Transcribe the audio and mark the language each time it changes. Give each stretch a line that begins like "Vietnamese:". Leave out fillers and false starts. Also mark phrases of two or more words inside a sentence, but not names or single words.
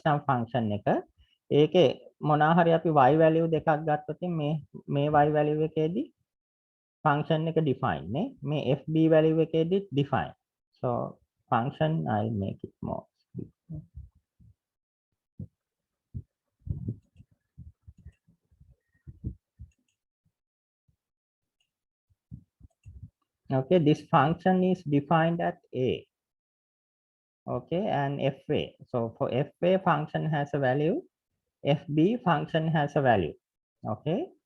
Sinhala: නම් function එක ඒකේ මොනවා හරි අපි
English: y value
Sinhala: දෙකක් ගත්තොත් මේ
English: y value
Sinhala: එකේදී function එක define නේ මේ
English: fb value
Sinhala: එකේදී
English: define so function I'll make it more okay this function is defined at a okay and fa so for fa function has a value fb function has a value okay